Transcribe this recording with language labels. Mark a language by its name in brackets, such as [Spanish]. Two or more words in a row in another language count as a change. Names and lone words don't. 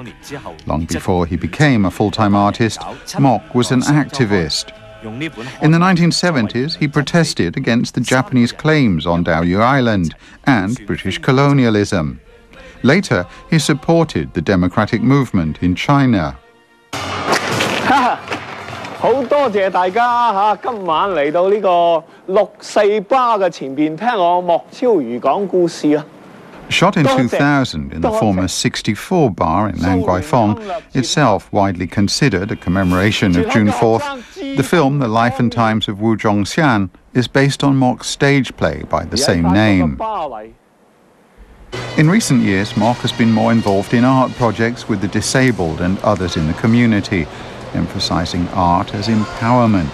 [English] Long before he became a full-time artist, Mok was an activist. In the 1970s, he protested against the Japanese claims on Diaoyu Island and British colonialism. Later, he supported the democratic movement in China. [Cantonese] 好多謝大家嚇，今晚嚟到呢個648嘅前邊聽我莫超如講故事啊！ [English] Shot in 2000 in the former 64 bar in Nan Kwai Fong, itself widely considered a commemoration of June 4th, the film The Life and Times of Wu Zhongxian is based on Mok's stage play by the same name. In recent years, Mok has been more involved in art projects with the disabled and others in the community, emphasizing art as empowerment.